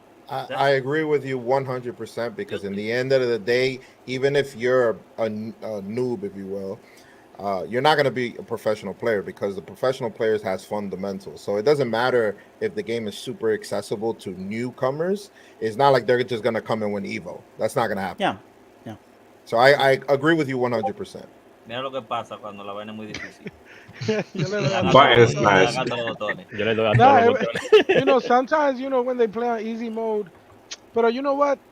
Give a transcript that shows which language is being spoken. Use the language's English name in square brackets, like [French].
[English] I agree with you 100% because in the end of the day, even if you're a noob, if you will, you're not going to be a professional player because the professional players has fundamentals. So it doesn't matter if the game is super accessible to newcomers. It's not like they're just going to come and win Evo. That's not going to happen. Yeah. So I agree with you 100%. [Spanish] Mira lo que pasa cuando la vaina es muy difícil. [English] Button smash. [Spanish] Yo le doy a todos los botones. [English] You know, sometimes, you know, when they play on easy mode, pero you know what?